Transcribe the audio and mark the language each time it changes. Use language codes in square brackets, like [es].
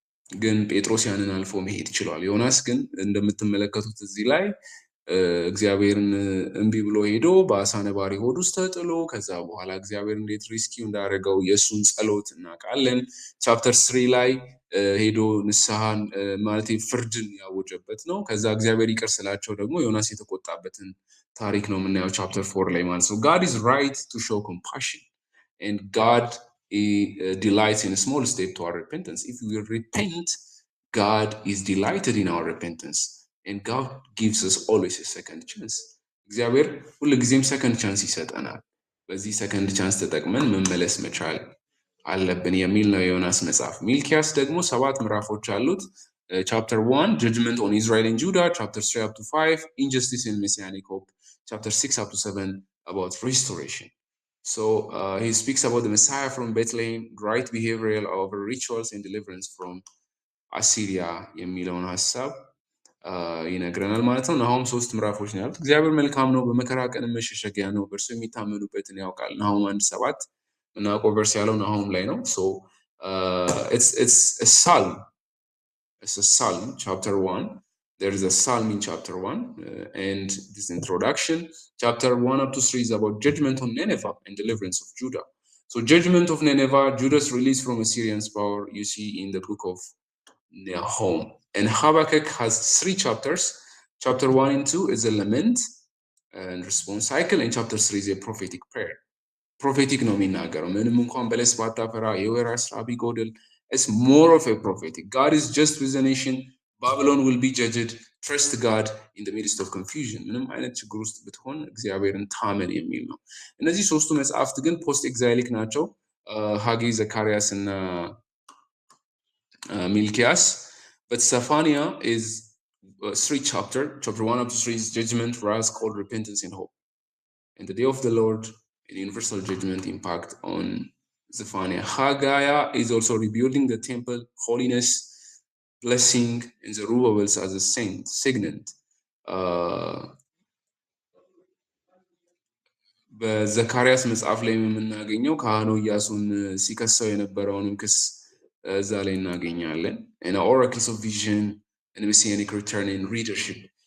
[am] ግን ጴጥሮስ ያንን አልፎ መሄድ ይችላል። ዮናስ ግን እንደምትመለከቱት እዚህ ላይ እግዚአብሔርን እምቢ ብሎ ሄዶ በአሳ ነባሪ ሆድ ውስጥ ተጥሎ ከዛ በኋላ እግዚአብሔር እንዴት ሪስኪው እንዳደረገው የእሱን ጸሎት እናውቃለን። ቻፕተር 3 ላይ ሄዶ ንስሐን ማለት ፍርድን ያወጀበት ነው። ከዛ እግዚአብሔር ይቅር ስላቸው ደግሞ ዮናስ የተቆጣበትን ታሪክ ነው የምናየው ቻፕተር 4 ላይ ማለት ነው። [en] God is right to show compassion and God delights in a small step to our repentance. If we repent, God is delighted in our repentance and God gives us always a second chance. [am] እግዚአብሔር ሁሉ ጊዜም ሰከንድ ቻንስ ይሰጠናል። በዚህ ሰከንድ ቻንስ ተጠቅመን መመለስ መቻል አለብን የሚል ነው የዮናስ መጽሐፍ። ሚልኪያስ ደግሞ 7 ምዕራፎች አሉት። [en] chapter 1 judgment on Israel and Judah, chapter 3 up to 5 injustice and messianic hope, chapter 6 up to 7 about restoration. So he speaks about the Messiah from Bethlehem, right behavioral over rituals and deliverance from Assyria [am] የሚለውን ሐሳብ ይነግረናል ማለት ነው። ናሆም 3 ምዕራፎች ነው ያሉት። እግዚአብሔር መልካም ነው፣ በመከራ ቀን መሸሸጊያ ነው፣ በእርሱ የሚታመኑበትን ያውቃል። ናሆም 1:7 ምናውቀው ቨርስ ያለው ናሆም ላይ ነው። [en] so it's a psalm. It's a psalm, chapter 1. There is a psalm in chapter 1 and this introduction. Chapter 1 up to 3 is about judgment on Nineveh and deliverance of Judah. So judgment of Nineveh, Judah's release from Assyrian's power, you see in the book of Nahum. And Habakkuk has 3 chapters. Chapter 1 and 2 is a lament and response cycle, and chapter 3 is a prophetic prayer. [am] Prophetic ነው የሚናገረው። ምንም እንኳን በለስ ባታፈራ የወይራ ስራ ቢጎድል, [en] it's more of a prophetic. God is just with the nation. Babylon will be judged. Trust God in the midst of confusion. [am] ምንም አይነት ችግር ውስጥ ብትሆን እግዚአብሔርን ታመን የሚል ነው። እነዚህ ሶስቱ መጽሐፍት ግን ፖስት ኤግዛይሊክ ናቸው። ሐጌ፣ ዘካርያስ እና ሚልኪያስ። [en] But Zephaniah is 3 chapter 1 up to 3 is judgment, wrath, called repentance and hope. And the day of the Lord, an universal judgment impact on Zephaniah. Haggai is also rebuilding the temple, holiness, blessing, and Zerubbabel as a saint, signet. [am] በዘካርያስ መጽሐፍ ላይ የምናገኘው ካህኑ ኢያሱን ሲከሰው የነበረውን ክስ እዛ ላይ እናገኛለን። [en] and oracles of vision and messianic return in readership.